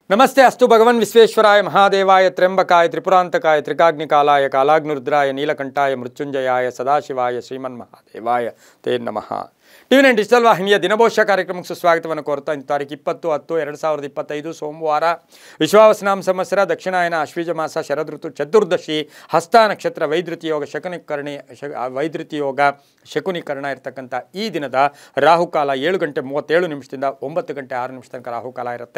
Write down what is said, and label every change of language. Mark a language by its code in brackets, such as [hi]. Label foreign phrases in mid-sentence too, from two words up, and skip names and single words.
[sa] नमस्ते अस्तु भगवन् विश्वेश्वराय महादेवाय त्र्यंबकाय त्रिपुरांतकाय त्रिकाग्निकालाय कालाग्निरुद्राय नीलकंठाय मृत्युंजयाय सदाशिवाय श्रीमन्महादेवाय ते नमः। [kn] ಟಿವಿ9 ಡಿಜಿಟಲ್ ವಾಹಿನಿಯ ದಿನಭೋಷ್ಯ ಕಾರ್ಯಕ್ರಮಕ್ಕೆ ಸುಸ್ವಾಗತವನ್ನು ಕೋರ್ತಾ ಇಂದು ತಾರೀಕು 20/10/2025 ಸೋಮವಾರ ವಿಶ್ವಾವಸನಾಮ ಸಂವತ್ಸರ ದಕ್ಷಿಣಾಯನ ಆಶ್ವೀಜ ಮಾಸ ಶರದೃತು ಚತುರ್ದಶಿ ಹಸ್ತ ನಕ್ಷತ್ರ ವೈದ್ಯುತಿ ಯೋಗ ಶಕುನಿಕರಣ ಇರತಕ್ಕಂಥ ಈ ದಿನದ ರಾಹುಕಾಲ 7:37 9 ಗಂಟೆ 6 ನಿಮಿಷ ತನಕ ರಾಹುಕಾಲ ಇರುತ್ತೆ.